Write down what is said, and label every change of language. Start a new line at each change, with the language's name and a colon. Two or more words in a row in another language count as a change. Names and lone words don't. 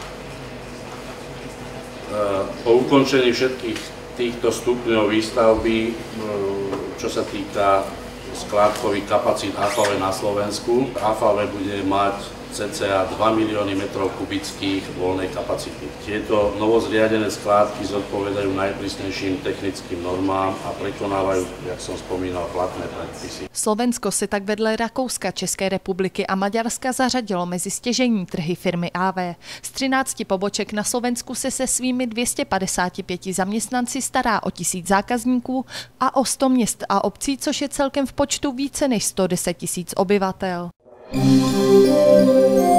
Slovak: Po ukončení všetkých týchto stupňov výstavby, čo sa týka skládkových kapacít AVV na Slovensku, AVV bude mať cca 2 milióny metrov kubických voľnej kapacity. Tieto novozriadené skládky zodpovedajú najprísnejším technickým normám a prekonávajú, jak som spomínal, platné predpisy.
Czech: Slovensko se tak vedle Rakouska, České republiky a Maďarska zařadilo mezi stěžejní trhy firmy AV. Z 13 poboček na Slovensku se svými 255 zaměstnanci stará o 1000 zákazníků a o 100 měst a obcí, což je celkem v počtu více než 110 000 obyvatel.